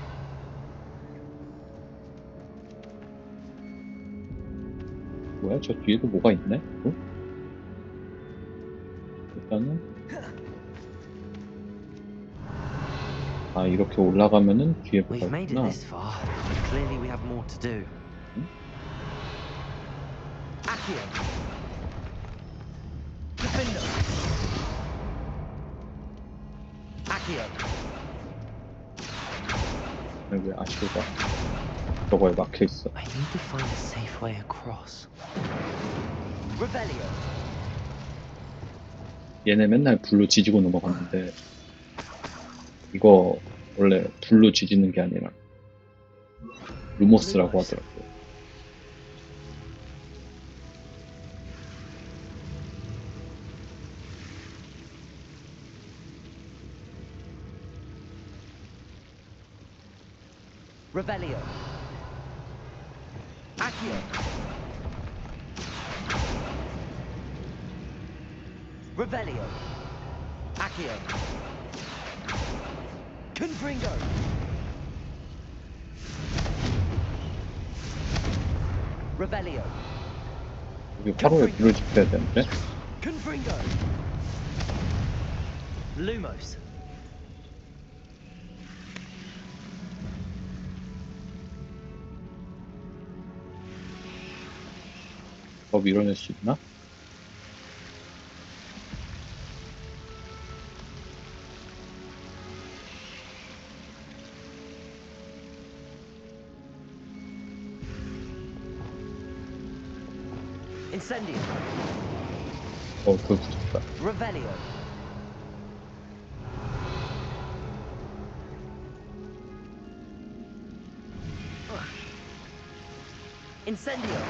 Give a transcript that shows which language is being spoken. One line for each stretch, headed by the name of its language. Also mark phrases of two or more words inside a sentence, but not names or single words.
Korean: 뭐야? 저 뒤에도 뭐가 있네? 또? 일단은 아 이렇게 올라가면은 뒤에 뭐가
English: We've made it
Korean: 있구나.
English: this far. Clearly we have more to do.
Latin: Accio. Defendo.
Korean: Accio. 왜 아시오가 저거에 막혀있어.
English: I need to find a safe way across.
Korean: Revelio. 얘네 맨날 불로 지지고 넘어갔는데 이거 원래 불로 지지는 게 아니라 루모스라고 하더라고요. Revelio.
Latin: Accio. Revelio. Accio. Confringo.
Korean: Revelio. 여기 화로에 불을 지펴야 되는데
Latin: Confringo. Lumos.
Korean: 더 밀어낼 수 있나? Incendio. 불 붙였다.
Latin: Revelio. Incendio.